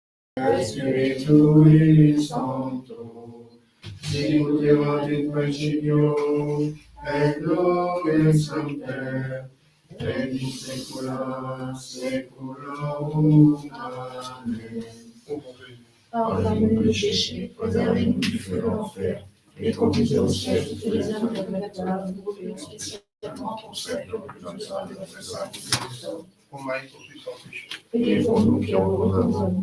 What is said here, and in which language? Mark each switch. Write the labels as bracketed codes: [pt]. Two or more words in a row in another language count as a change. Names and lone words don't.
[la] Spiritui Sancto, sicut erat in principio, et nunc et semper, et in saecula saeculorum. Amen. [fr] Pardonne-nous nos péchés, préservez-nous du feu de l'enfer, et conduisez au ciel toutes les âmes purgatoires, nous prions spécialement pour celles qui ont le plus besoin de votre sacrifice. Priez pour nous qui avons recours à vous.